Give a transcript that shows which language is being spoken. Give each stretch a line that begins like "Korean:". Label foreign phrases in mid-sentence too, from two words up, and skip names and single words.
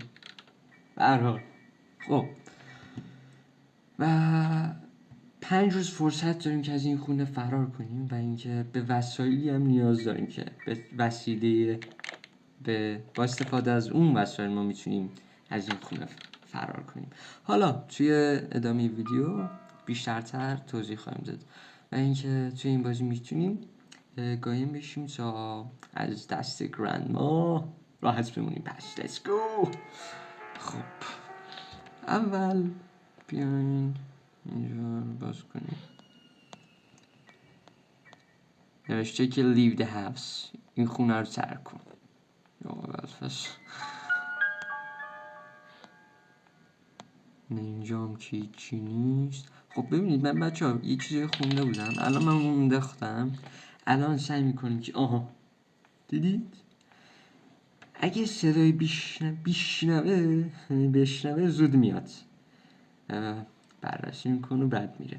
Persian: برحال خب و 5 روز فرصت داریم که از این خونه فرار کنیم و اینکه به وسایلی هم نیاز داریم که به وسیله با استفاده از اون وسایل ما میتونیم از این خونه فرار کنیم. حالا توی ادامه ویدیو بیشترتر توضیح خواهیم داد و اینکه توی این بازی میتونیم قایم بشیم تا از دست گرندما راحت بمونیم.
English: پس let's go.
Persian: خب اول بیاین اینجا رو باز کنیم. نوشته که
English: leave the house،
Persian: این خونه رو ترک کن. یا پس نه اینجا هم که هیچی نیست. خب ببینید من بچه ها یه چیزی خونده بودم، الان من اون انداختم. الان سعی میکنیم که آها دیدید اگه صدای بشنوه زود میاد، بررسی میکنه و بعد میره.